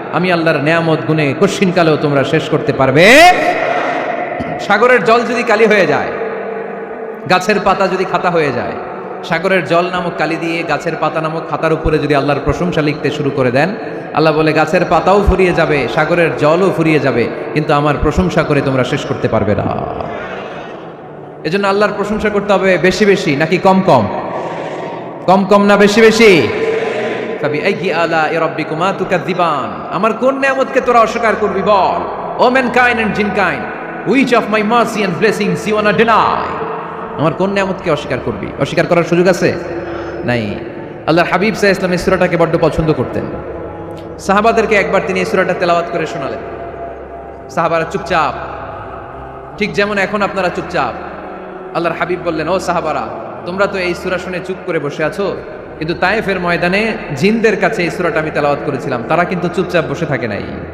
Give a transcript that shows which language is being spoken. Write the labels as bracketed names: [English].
[Bangla] আমি আল্লাহর নিয়ামত গুনে কঠিন কালেও তোমরা শেষ করতে পারবে। সাগরের জল যদি কালি হয়ে যায়, গাছের পাতা যদি খাতা হয়ে যায়, সাগরের জল নামক কালি দিয়ে গাছের পাতা নামক খাতার উপরে যদি আল্লাহর প্রশংসা লিখতে শুরু করে দেন, আল্লাহ বলে গাছের পাতাও ফুরিয়ে যাবে, সাগরের জলও ফুরিয়ে যাবে, কিন্তু আমার প্রশংসা করে তোমরা শেষ করতে পারবে না। এজন্য আল্লাহর প্রশংসা করতে হবে বেশি বেশি নাকি কম কম? কম কম না বেশি বেশি? [Arabic] ফাবিআইয়ি আলাই রাব্বিকুমা তুকাযযিবান। [Bangla] আমার কোন নিয়ামতকে তোরা অস্বীকার করবি বল? [English] O mankind and jinnkind, which of my mercy and blessings you wanna deny? [Bangla] আমার কোন নিয়ামতকে অস্বীকার করবি? অস্বীকার করার সুযোগ আছে? নাই। আল্লাহর হাবিব সাল্লাল্লাহু আলাইহি ওয়াসাল্লাম এই সূরাটাকে বড় পছন্দ করতেন। সাহাবাদেরকে একবার তিনি এই সূরাটা তেলাওয়াত করে শোনালেন। সাহাবারা চুপচাপ, ঠিক যেমন এখন আপনারা চুপচাপ। আল্লাহর হাবিব বললেন, ও সাহাবারা, তোমরা তো এই সূরা শুনে চুপ করে বসে আছো, কিন্তু তায়েফের ময়দানে জিনদের কাছে এই সূরাটা আমি তেলাওয়াত করেছিলাম, তারা কিন্তু চুপচাপ বসে থাকে নাই।